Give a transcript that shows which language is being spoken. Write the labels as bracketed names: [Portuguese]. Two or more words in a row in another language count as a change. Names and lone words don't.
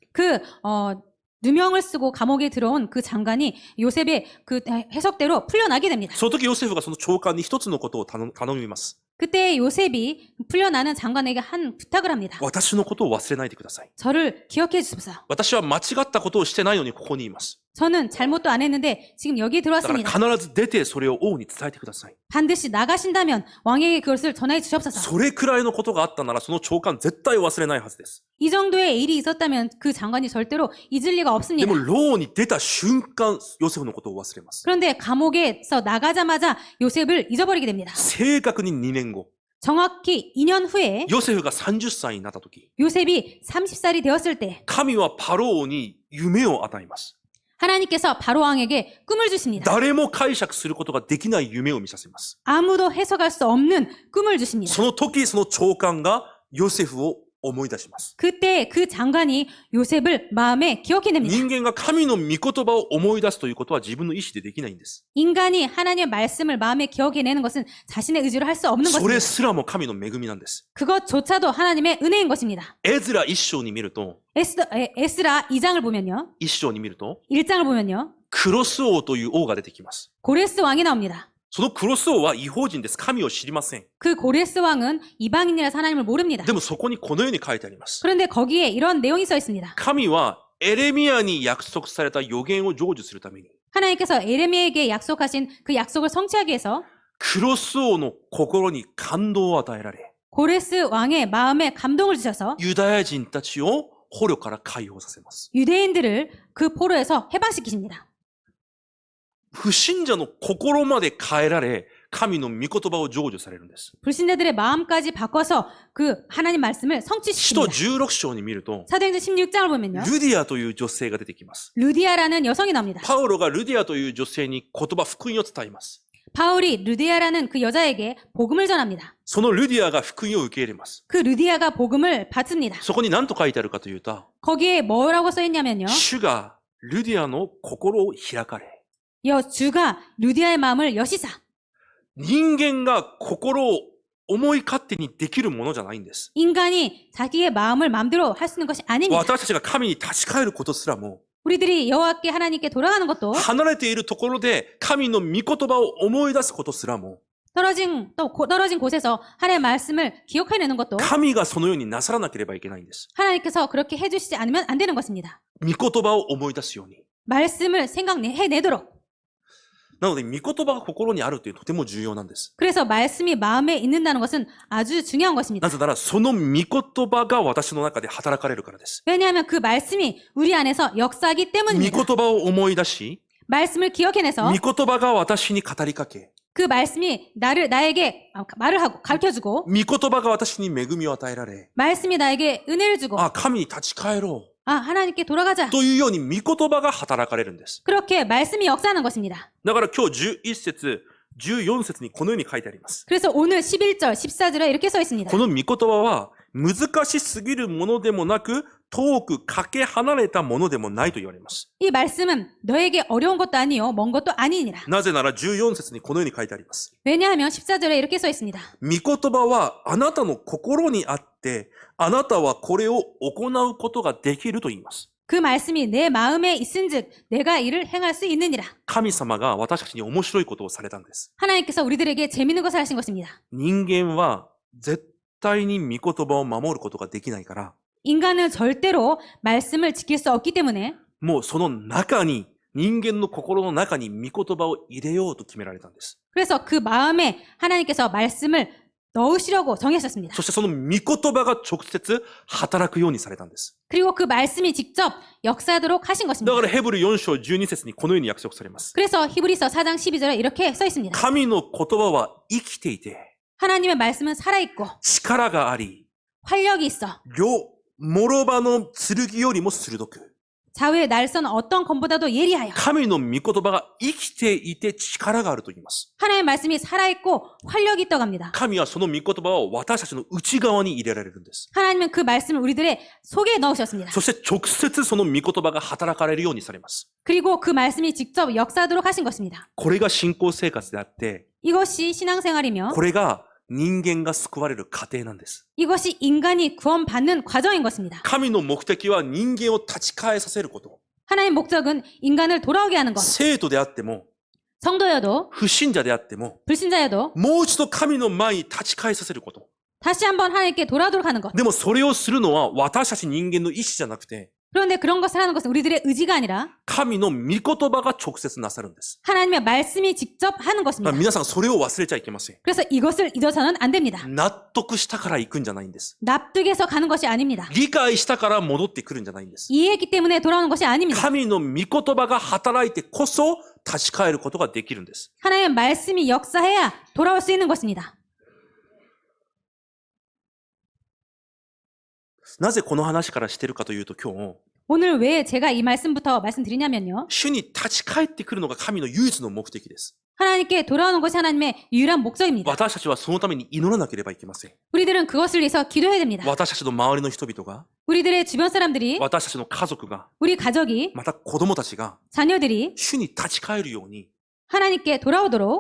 [Korean] 누명을 쓰고 감옥에 들어온 그 장관이 요셉의 그 해석대로 풀려나게 됩니다. [Japanese] その時ヨセフがその長官に一つのことを頼みます。 [Korean] 그때 요셉이 풀려나는 장관에게 한 부탁을 합니다. [Japanese] 私のことを忘れないでください。 [Korean] 저를 기억해 주십사. [Japanese] 私は間違ったことをしてないのにここにいます。 [Korean] 저는 잘못도 안 했는데 지금 여기에 [Japanese] だから [Korean] 들어왔습니다. [Japanese] 必ず出てそれを王に伝えてください。 [Korean] 반드시 나가신다면 왕에게 그것을 전하여 주시옵소서. [Japanese] それくらいのことがあったならその長官絶対忘れないはずです。 [Korean] 이 정도의 일이 있었다면 그 장관이 절대로 잊을 리가 [Japanese] で [Korean] 없습니다. [Japanese] も牢に出た瞬間、ヨセフのことを忘れます。 [Korean] 그런데 감옥에서 나가자마자 요셉을 잊어버리게 됩니다. [Japanese] 正確に2年後、 [Korean] 정확히 2년 후에 [Japanese] ヨセフが30歳になった時、 [Korean] 요셉이 30살이 되었을 때 [Japanese] 神はパロ王に夢を与えます。 [Korean] 하나님께서 바로 왕에게 꿈을 주십니다. [Japanese] 誰も解釈することができない夢を見させます。 [Korean] 아무도 해석할 수 없는 꿈을 주십니다. [Japanese] その時、その長官がヨセフを思い出します。 [Korean] 그때 그 장관이 요셉을 마음에 기억해냅니다. [Japanese] 人間が神の御言葉を思い出すということは自分の意思でできないんです。 [Korean] 인간이 하나님의 말씀을 마음에 기억해내는 것은 자신의 의지로 할 수 없는 [Japanese] それ [Korean] 것입니다. [Japanese] すらも神の恵みなんです。 [Korean] 그것조차도 하나님의 은혜인 것입니다. [Japanese] エズラ一章に見ると、 [Korean] 에스라 2장을 보면요. [Japanese] 一章に見ると、 [Korean] 1장을 보면요. [Japanese] クロス王という王が出てきます。 [Korean] 고레스 왕이 나옵니다. [Japanese] そのクロス王は異邦人です。神を知りません。 [Korean] 그 고레스 왕은 이방인이라서 하나님을 모릅니다. [Japanese] でもそこにこのように書いてあります。 [Korean] 그런데 거기에 이런 내용이 써 있습니다. [Japanese] 神はエレミアに約束された予言を成就するために、 [Korean] 하나님께서 에레미야에게 약속하신 그 약속을 성취하기 위해서 [Japanese] クロス王の心に感動を与えられ、 [Korean] 고레스 왕의 마음에 감동을 주셔서 [Japanese] ユダヤ人たちを捕虜から解放させます。 [Korean] 유대인들을 그 포로에서 해방시키십니다. [Japanese] 不信者の心まで変えられ、神の御言葉を成就されるんです。 [Korean] 불신자들의 마음까지 바꿔서 그 하나님 말씀을 [Japanese] 使徒 [Korean] 성취시킵니다. [Japanese] 16章に見ると、 [Korean] 사도행전 16장을 보면요. [Japanese] ルディアという女性が出てきます。 [Korean] 루디아라는 여성이 나옵니다. [Japanese] パウロがルディアという女性に言葉、福音を伝えます。 [Korean] 바울이 루디아라는 그 여자에게 복음을 전합니다. [Japanese] そのルディアが福音を受け入れます。 [Korean] 그 루디아가 복음을 받습니다. [Japanese] そこに何と書いてあるかというと、 [Korean] 거기에 뭐라고 써 있냐면요. [Japanese] 主がルディアの心を開かれ、 [Korean] 주가 루디아의 마음을 여시사 [Japanese] 人間が心を思い勝手にできるものじゃないんです。 [Korean] 인간이 자기의 마음을 마음대로 할 수 있는 것이 아닙니다. [Japanese] 私たちが神に立ち返ることすらも、 [Korean] 우리들이 여호와께 하나님께 돌아가는 것도 [Japanese] 離れているところで神の御言葉を思い出すことすらも、 [Korean] 떨어진 곳에서 하나님의 말씀을 기억해내는 것도 [Japanese] 神がそのようになさらなければいけないんです。 [Korean] 하나님께서 그렇게 해주시지 않으면 안 되는 것입니다. [Japanese] 御言葉を思い出すように。 [Korean] 말씀을 생각해내도록. [Japanese] なので、御言葉が心にあるというとても重要なんです。 [Korean] 그래서 말씀이 마음에 있는다는 것은 아주 중요한 것입니다. [Japanese] なぜなら、その御言葉が私の中で働かれるからです。 [Korean] 왜냐하면 그 말씀이 우리 안에서 역사하기 [Japanese] 御 [Korean] 때문입니다. [Japanese] 言葉を思い出し、 [Korean] 말씀을 기억해내서 [Japanese] 御言葉が私に語りかけ、 [Korean] 그 말씀이 나에게 말을 하고 가르쳐주고 [Japanese] 御言葉が私に恵みを与えられ、 [Korean] 말씀이 나에게 은혜를 주고 [Japanese] 神に立ち返ろ [Korean] 하나님께 돌아가자. [Japanese] うというように御言葉が働かれるんです。 [Korean] 그렇게 말씀이 역사하는 것입니다. [Japanese] だから今日11節、14節にこのように書いてあります。 [Korean] 그래서 오늘 11절, 14절에 이렇게 써 있습니다. [Japanese] この御言葉は難しすぎるものでもなく、遠くかけ離れたものでもないと言われます。 [Korean] 이 말씀은 너에게 어려운 것도 아니요 먼 것도 아니니라. [Japanese] なぜなら14節にこのように書いてあります。 [Korean] 왜냐하면 14절에 이렇게 써 있습니다. [Japanese] 御言葉はあなたの心にあって、あなたはこれを行うことができると言います。 [Korean] 그 말씀이 내 마음에 있은즉 내가 이를 행할 수 있느니라. [Japanese] 神様が私たちに面白いことをされたんです。 [Korean] 하나님께서 우리들에게 재밌는 것을 하신 것입니다. [Japanese] 人間は絶対に御言葉を守ることができないから、 [Korean] 인간은 절대로 말씀을 지킬 수 없기 때문에 [Japanese] もうその中に、人間の心の中に御言葉を入れようと決められたんです。 [Korean] 그래서 그 마음에 하나님께서 말씀을 넣으시려고 정하셨습니다. [Japanese] そしてその御言葉が直接働くようにされたんです。 [Korean] 그리고 그 말씀이 직접 역사하도록 하신 [Japanese] だ [Korean] 것입니다. [Japanese] からヘブル4章12節にこのように約束されます。 [Korean] 그래서 히브리서 4장 12절에 이렇게 써 있습니다. [Japanese] 神の言葉は生きていて、 [Korean] 하나님의 말씀은 살아있고 [Japanese] 力があり、 [Korean] 활력이 있어 [Japanese] 諸刃の剣よりも鋭く、 [Korean] 좌우의 날선 어떤 검보다도 예리하여 [Japanese] 神の御言葉が生きていて力があると言います。 [Korean] 하나님의 말씀이 살아있고 활력이 있다고 합니다. [Japanese] 神はその御言葉を私たちの内側に入れられるんです。 [Korean] 하나님은 그 말씀을 우리들의 속에 넣으셨습니다. [Japanese] そして直接その御言葉が働かれるようにされます。 [Korean] 그리고 그 말씀이 직접 역사하도록 하신 것입니다. [Japanese] これが信仰生活であって、 [Korean] 이것이 신앙생활이며 [Japanese] これが人間が救われる過程なんです。 [Korean] 이것이 인간이 구원받는 과정인 것입니다. [Japanese] 神の目的は人間を立ち返させること。 [Korean] 하나님의 목적은 인간을 돌아오게 하는 것. [Japanese] 生徒であっても、 [Korean] 성도여도 [Japanese] 不信者であっても、 [Korean] 불신자여도 [Japanese] もう一度神の前に立ち返させること。 [Korean] 다시 한번 하나님께 돌아오도록 하는 것. [Japanese] でもそれをするのは私たち人間の意志じゃなくて、 [Korean] 그런데 그런 것을 하는 것은 우리들의 의지가 아니라 [Japanese] 神の御言葉が直接なさるんです。 [Korean] 하나님의 말씀이 직접 하는 [Japanese] まあ [Korean] 것입니다. [Japanese] 皆さんそれを忘れちゃいけません。 [Korean] 그래서 이것을 잊어서는 안 됩니다. [Japanese] 納得したから行くんじゃないんです。 [Korean] 납득해서 가는 것이 아닙니다. [Japanese] 理解したから戻ってくるんじゃないんです。 [Korean] 이해했기 때문에 돌아오는 것이 아닙니다. [Japanese] 神の御言葉が働いてこそ立ち返ることができるんです。 [Korean] 하나님의 말씀이 역사해야 돌아올 수 있는 것입니다. [Japanese] なぜこの話からしてるかというと今日、 [Korean] 오늘 왜 제가 이 말씀부터 말씀드리냐면요. [Japanese] 主に立ち返ってくるのが神の唯一の目的です。 [Korean] 하나님께 돌아오는 것이 하나님의 유일한 목적입니다. [Japanese] 私たちはそのために祈らなければいけません。 [Korean] 우리들은 그것을 위해서 기도해야 됩니다. [Japanese] 私たちの周りの人々が、 [Korean] 우리들의 주변 사람들이, [Japanese] 私たちの家族が、 [Korean] 우리 가족이, [Japanese] また子供たちが [Korean] 자녀들이 [Japanese] 主に立ち返るように [Korean] 하나님께 돌아오도록